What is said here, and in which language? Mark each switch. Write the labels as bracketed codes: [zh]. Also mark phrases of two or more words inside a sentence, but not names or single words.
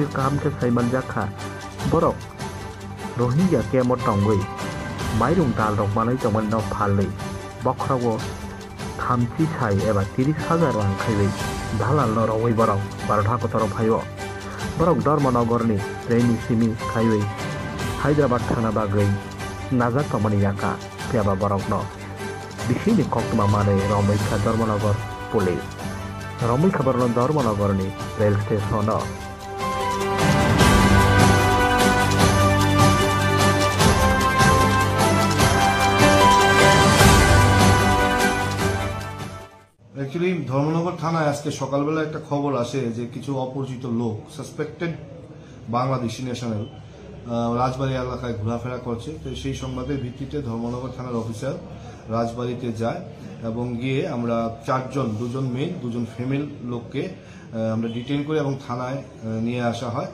[trp] kahamse sai manjakha borok Rohingya camp tongoi Mairung dal rok manai tongman no phalei bokhrago khamsi sai eba 30,000 rang khaibai dalal no rowai borok barotha kotoro phaibo borok Dharmanagar ni Reni Simi khaibai Hyderabad thana bagoi nazak tongmani yaka piaba borok no bisini koktuma manai romai kha Dharmanagar police romai khabar no Dharmanagar ni rail station no [bn] Actually, ধর্মনগর থানায় আজকে সকালবেলা একটা খবর আসে যে কিছু অপরিচিত লোক [en] suspected Bangladeshi national [bn] রাজবাড়ী এলাকায় ঘোরাফেরা করছে। তো সেই সংবাদের ভিত্তিতে ধর্মনগর থানার অফিসার রাজবাড়ীতে যায় এবং গিয়ে আমরা দুজন মেল দুজন ফিমেল লোককে আমরা ডিটেইন করে এবং থানায় নিয়ে আসা হয়।